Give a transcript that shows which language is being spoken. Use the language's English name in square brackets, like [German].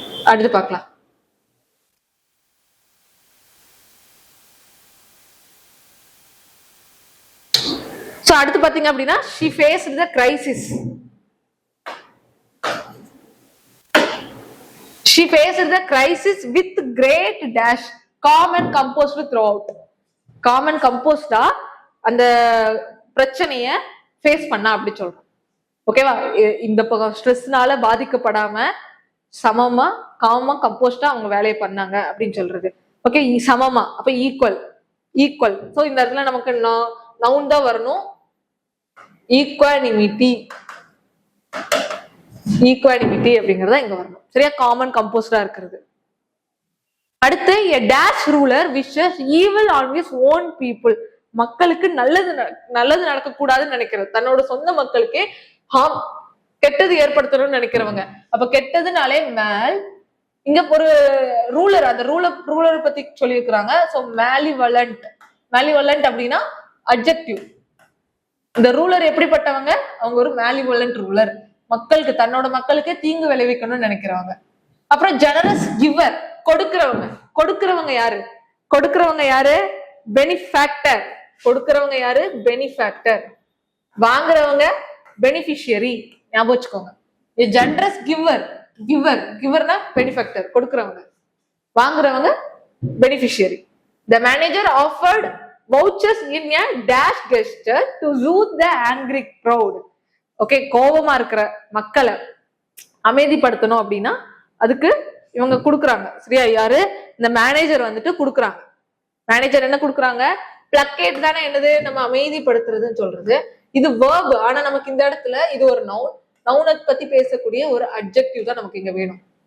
[Tamil] அடுத்து பார்க்கலாம். [English] so [Tamil] அடுத்து பாத்தீங்க அப்படின்னா [English] she faced the crisis. She faced the crisis with great dash, calm and composed throughout. calm and composed [Tamil] அந்த பிரச்சனைய ஃபேஸ் பண்ணா அப்படி சொல்றோம். ஓகேவா, இந்த ஸ்ட்ரெஸ்னால பாதிக்கப்படாம சமமா காமா கம்போஸ்டா அவங்க வேலையை பண்ணாங்க அப்படின்னு சொல்றது. ஓகே, சமமா, அப்ப ஈக்குவல், ஈக்குவல். சோ இந்த இடத்துல நமக்கு நவுன் தான் வரணும். ஈக்குவானிமிட்டி, ஈக்குவானிமிட்டி அப்படிங்கறத இங்க வரணும். சரியா, காமன் கம்போஸ்டா இருக்கிறது. அடுத்து [English] a dash ruler wishes evil on his own people. [Tamil] மக்களுக்கு நல்லது நடக்க கூடாதுன்னு நினைக்கிறது, தன்னோட சொந்த மக்களுக்கே கெட்டது ஏற்படுத்தணும்னு நினைக்கிறவங்க. அப்ப கெட்டதுனாலே மேல், இங்க ஒரு ரூலர், அந்த ரூலர் பத்தி சொல்லியிருக்கிறாங்க. சோ மேலிவலண்ட், மேலிவலண்ட் அப்படின்னா அட்ஜெக்டிவ். இந்த ரூலர் எப்படிப்பட்டவங்க? அவங்க ஒரு மேலிவலண்ட் ரூலர், மக்களுக்கு, தன்னோட மக்களுக்கே தீங்கு விளைவிக்கணும்னு நினைக்கிறவங்க. அப்புறம் ஜெனரஸ் கிவர், கொடுக்கிறவங்க. கொடுக்கிறவங்க யாரு? கொடுக்கிறவங்க யாரு? பெனிஃபேக்டர். கொடுக்கிறவங்க யாரு? பெனிஃபேக்டர். வாங்குறவங்க பெனிஃபிஷியரி. ஞாபகம் வச்சுக்கோங்க. Generous giver, giver, கிவர்னா benefactor, கொடுக்கிறவங்க. வாங்குறவங்க beneficiary. [English] The manager offered vouchers in a dash gesture to soothe the angry crowd. [Tamil] Okay, கோபமா இருக்கிற மக்களை அமைதிப்படுத்தணும் அப்படின்னா அதுக்கு இவங்க கொடுக்குறாங்க. சரியா, யாரு? இந்த மேனேஜர் வந்துட்டு கொடுக்குறாங்க. மேனேஜர் என்ன கொடுக்குறாங்க? பிளக்கேட் தானே, என்னது? நம்ம அமைதிப்படுத்துறதுன்னு சொல்றது. இது வேர்ப், ஆனா நமக்கு இந்த இடத்துல இது ஒரு நவுன். நவுனை பத்தி பேசக்கூடிய ஒரு அட்ஜெக்டிவ் தான் நமக்கு இங்க வேணும்.